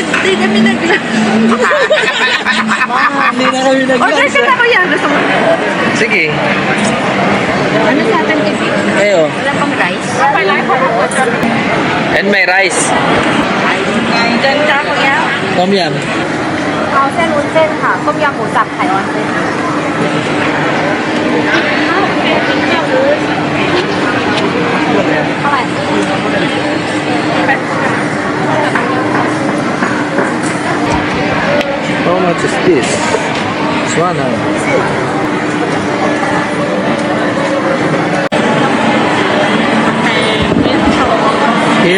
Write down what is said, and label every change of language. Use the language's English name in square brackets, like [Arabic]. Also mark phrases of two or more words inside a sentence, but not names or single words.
[Filipino] Hindi kami nag-lunch. Hindi na kami O, kasi ako yan. Sige. Ano sa atin, Tibi? Ayo. Wala pang rice? And may rice. Ganda ko yan. Tom Yum. [Thai] เอาเส้นวุ้นเส้นค่ะต้มยำหมูสับไข่ออนเส้น เท่าไหร่ [English] How much is this? This one, Here?